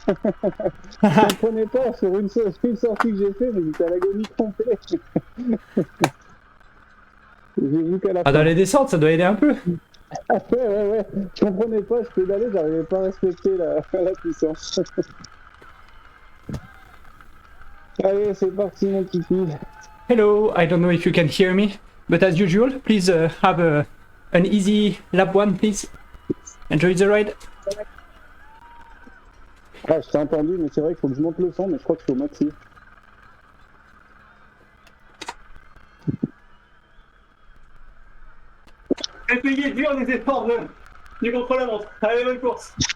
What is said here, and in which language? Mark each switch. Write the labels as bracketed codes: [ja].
[fr] Je comprenais pas sur une sortie que j'ai fait, mais j'étais à l'agonie complète. J'ai vu qu'à la Ah, fin. dans les descentes, ça doit aider un peu. Ah ouais. Je comprenais pas, je pédalais, j'arrivais pas à respecter la puissance. Allez, c'est parti, mon kiki. [en] Hello, I don't know if you can hear me, but as usual, please have an easy lap one, please. Enjoy the ride. [fr] Ah, je t'ai entendu, mais c'est vrai qu'il faut que je monte le son, mais je crois que je suis au maxi. Essayez dur les efforts du contre-la-montre. Allez, bonne course.